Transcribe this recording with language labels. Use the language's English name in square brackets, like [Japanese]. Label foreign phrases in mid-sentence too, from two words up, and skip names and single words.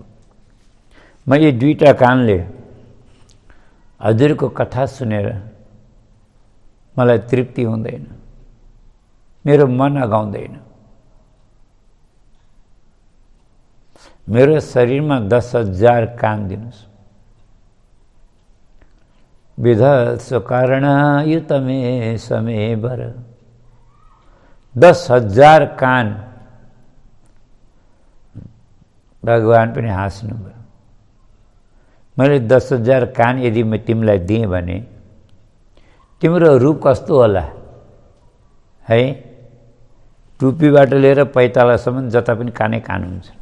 [Nepali] म यी दुईटा कानले हजुरको कथा सुनेर मलाई तृप्ति हुँदैन, मेरो मन अगाउँदैन। मेरो शरीरमा 10,000 कान दिनुहोस्। [Sanskrit] विधत्स कर्णयुत मे समे वर। [Nepali] 10,000 कान। भगवान पनि हाँस्नुभयो। मैले 10,000 कान यदि म तिमीलाई दिएँ भने तिम्रो रूप कस्तो होला है? टुप्पीबाट लिएर पैतालासम्म जता पनि कानै कान हुन्छ।